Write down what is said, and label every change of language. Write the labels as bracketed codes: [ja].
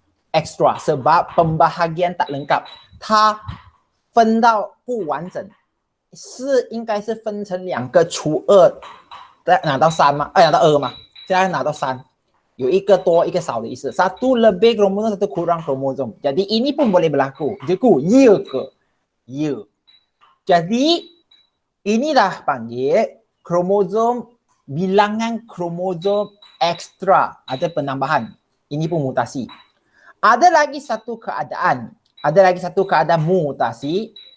[ms] Extra sebab pembahagian tak lengkap. [zh] 它分到不完整，应该是分成2个除2，再拿到3吗？拿到2吗？现在拿到3，有一个多一个少的意思。 [ms] Satu lebih kromosom, satu kurang kromosom. Jadi ini pun boleh berlaku. Cikgu, ya ke? Ya. Jadi inilah panggil kromosom, bilangan kromosom ekstra, ada penambahan. Ini pun mutasi. Ada lagi satu keadaan mutasi.